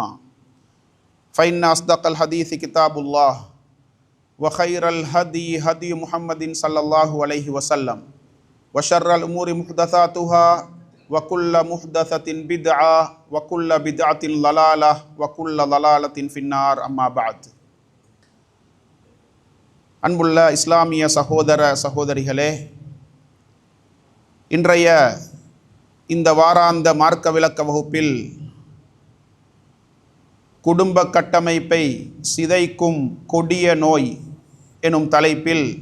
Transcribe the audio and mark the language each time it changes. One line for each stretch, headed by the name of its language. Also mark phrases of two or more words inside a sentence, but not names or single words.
Arabic: فإن أصدق الحديث كتاب الله وخير الهدي هدي محمد صلى الله عليه وسلم وشر الأمور محدثاتها وكل محدثة بدعة وكل بدعة ضلالة وكل ضلالة في النار أما بعد.
Tamil: அன்புள்ள இஸ்லாமிய சகோதர சகோதரிகளே, இன்றைய இந்த வாராந்த மார்க்க விளக்க வகுப்பில் குடும்ப கட்டமைப்பை சிதைக்கும் கொடிய நோய் எனும் தலைப்பில்